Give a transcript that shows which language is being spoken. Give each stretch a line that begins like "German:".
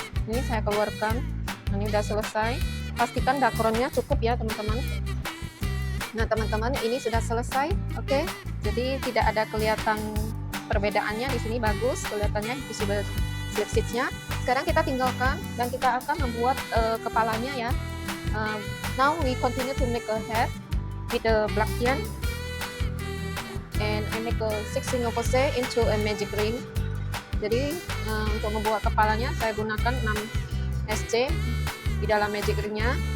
Indonesian: Ini saya keluarkan. Ini udah selesai. Pastikan dakronnya cukup ya teman-teman. Nah teman-teman, ini sudah selesai, oke? Jadi tidak ada kelihatan perbedaannya di sini, bagus kelihatannya invisible slip stitch-nya. Sekarang kita tinggalkan dan kita akan membuat kepalanya ya.
English: Now we continue to make a head with the black yarn, and I make a 6 single crochet into a magic ring.
Indonesian: Jadi untuk membuat kepalanya saya gunakan 6 SC di dalam magic ringnya.